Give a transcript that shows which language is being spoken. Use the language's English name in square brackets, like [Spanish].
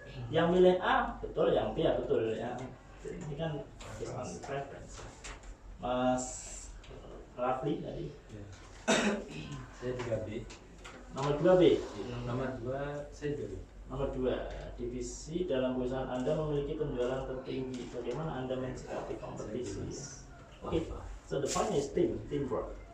[Indonesian] Yang milih A betul, yang B ya betul ya. Ini kan [English] based on preference. [Indonesian] Mas Rafli tadi. Ya. Saya juga B. Nomor 2 B. Nomor 2 saya juga B. Nomor 2, divisi dalam perusahaan Anda memiliki penjualan tertinggi. Bagaimana Anda mensikapi kompetisi? [English] Oke, so the point is teamwork.